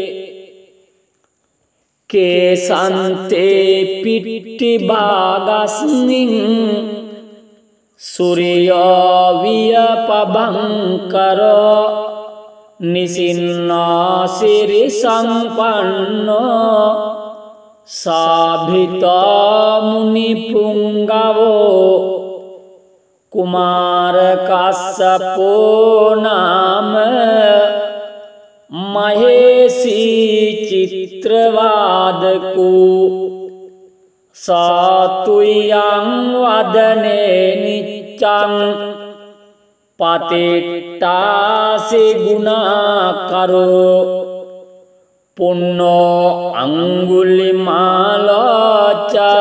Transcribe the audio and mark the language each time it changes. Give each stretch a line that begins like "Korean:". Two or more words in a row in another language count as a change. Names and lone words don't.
Pali: කේසන්තේ පිට්ටි භාගස්මින් සූර්යෝ වියපබංකරෝ නිසින්නෝ සිරි සම්පන්නෝ සාභිතෝ මුනි පුංගවෝ කුමාර කස්සපෝ නාම මහේසී චිත්‍රවාදකෝ සාතුයං වදනේ නිච්ඡං පතිට්ඨාසි ගුණාකරෝ පුන්නෝ අංගුලිමාලෝච